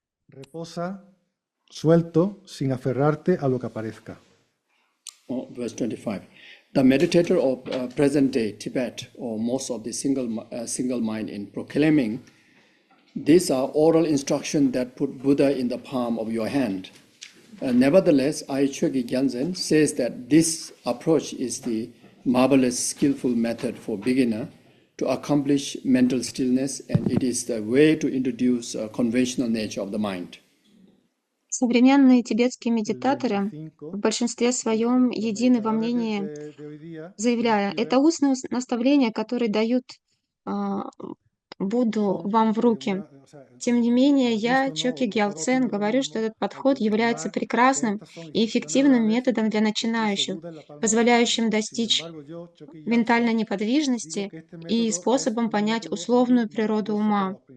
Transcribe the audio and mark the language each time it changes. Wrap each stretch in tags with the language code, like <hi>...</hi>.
<es>Reposa suelto sin aferrarte a lo que aparezca.</es> <en>Verse 25. The meditator of present-day Tibet, or most of the single mind in proclaiming, these are oral instructions that put Buddha in the palm of your hand. Nevertheless, Aichogi Gyaltsen says that this approach is the marvelous, skillful method for beginner to accomplish mental stillness, and it is the way to introduce a conventional nature of the mind.</en> <ru>Современные тибетские медитаторы в большинстве своем едины во мнении, заявляя, это устные наставления, которые дают Будду вам в руки. Тем не менее, я, Чоки Гялтсен, говорю, что этот подход является прекрасным и эффективным методом для начинающих, позволяющим достичь ментальной неподвижности и способом понять условную природу ума.</ru>